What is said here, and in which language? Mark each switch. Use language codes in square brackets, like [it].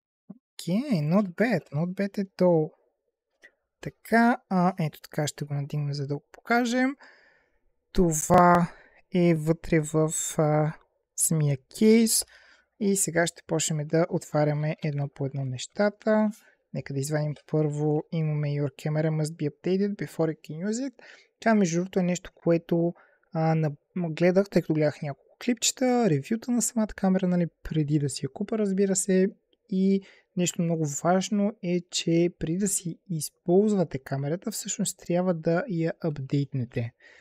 [bg] Окей, [en] not bad [bg] е то. Така, ето така ще го надигнем, за да го покажем. Това е вътре в самия кейс и сега ще почнем да отваряме едно по едно нещата. Нека да извадим първо, имаме [en] Your camera must be updated before you can use it. [bg] Това между другото е нещо, което гледах, тъй като гледах няколко клипчета, ревюта на самата камера, нали, преди да си я купа, разбира се. И нещо много важно е, че преди да си използвате камерата, всъщност трябва да я апдейтнете.